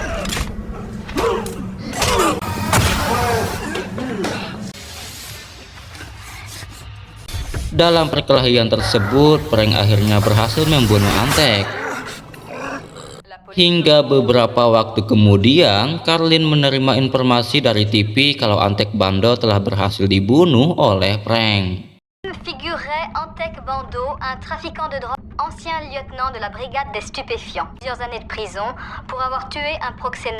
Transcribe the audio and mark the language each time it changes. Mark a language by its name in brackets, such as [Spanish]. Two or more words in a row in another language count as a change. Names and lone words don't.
[Indonesian] Dalam perkelahian tersebut, Frank akhirnya berhasil membunuh Antek. Hingga beberapa waktu kemudian, Carlin menerima informasi dari TV kalau Antek Bando telah berhasil dibunuh oleh Frank. [French] Figurerait Antek Bando, un trafiquant de drogue, ancien lieutenant de la brigade des stupéfiants. Plusieurs années de prison pour avoir tué un proxénète.